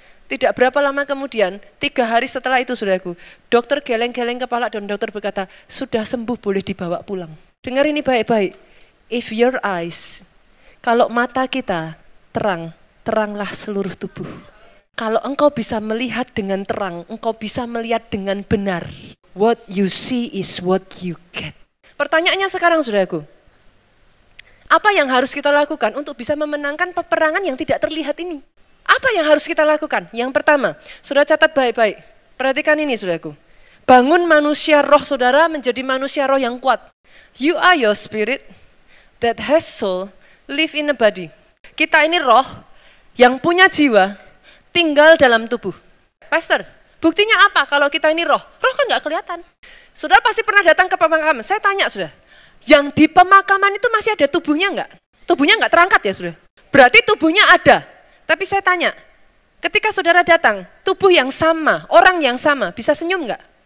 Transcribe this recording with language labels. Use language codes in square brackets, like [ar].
[id] Tidak berapa lama kemudian, 3 hari setelah itu saudaraku, dokter geleng-geleng kepala dan dokter berkata, sudah sembuh boleh dibawa pulang. Dengar ini baik-baik, [en] if your eyes, [id] kalau mata kita terang, teranglah seluruh tubuh. Kalau engkau bisa melihat dengan terang, engkau bisa melihat dengan benar. [en] What you see is what you get. [id] Pertanyaannya sekarang saudaraku, apa yang harus kita lakukan untuk bisa memenangkan peperangan yang tidak terlihat ini? Apa yang harus kita lakukan? Yang pertama, saudara catat baik-baik, perhatikan ini saudaraku. Bangun manusia roh saudara menjadi manusia roh yang kuat. [en] You are your spirit that has soul, live in a body. [id] Kita ini roh yang punya jiwa, tinggal dalam tubuh. Pastor, buktinya apa kalau kita ini roh? Roh kan nggak kelihatan. Saudara pasti pernah datang ke pemakaman. Saya tanya saudara, yang di pemakaman itu masih ada tubuhnya nggak? Tubuhnya nggak terangkat ya saudara? Berarti tubuhnya ada. Tapi saya tanya, ketika saudara datang, tubuh yang sama, orang yang sama, bisa senyum nggak?